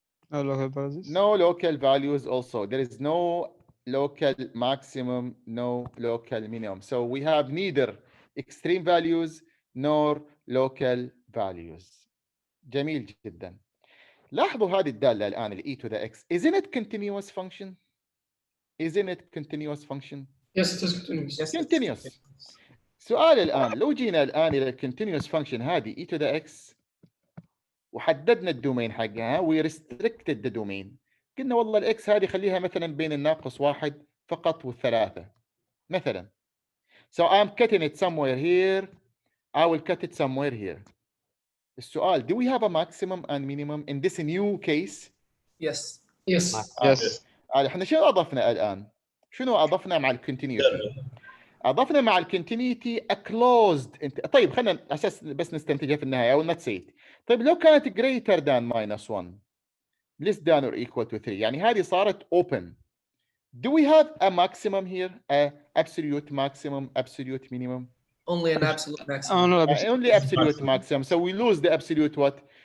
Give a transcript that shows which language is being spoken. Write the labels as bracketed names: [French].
[English] No local values. No local values also. There is no local maximum, no local minimum. So we have neither extreme values nor local values. [Arabic] جميل جدا. لاحظوا هذه الدالة الآن ال e to the x. [English] Isn't it continuous function? Isn't it continuous function? Yes, it is continuous. Yes, continuous. [Arabic] سؤال الآن لو جينا الآن إلى continuous function هذه e to the x وحددنا الدومين حقها [English] we restricted the domain. [Arabic] قلنا والله الاكس هذه خليها مثلا بين الناقص 1 فقط والثلاثة مثلا. [English] So I'm cutting it somewhere here. I will cut it somewhere here. السؤال do we have a maximum and minimum in this new case? Yes. Yes. Yes. [Arabic] احنا شنو اضفنا الان؟ شنو اضفنا مع الكونتينيوتي؟ اضفنا مع الكونتينيوتي a closed. طيب خلينا اساس بس نستنتجها في النهايه او [English] not say it. [Arabic] طيب لو كانت [English] greater than minus 1 less than or equal to 3 [Arabic] يعني هذه صارت [English] open. Do we have a maximum here? A absolute maximum, absolute minimum? Only an absolute maximum. Oh, no, Only absolute maximum. So we lose the absolute what?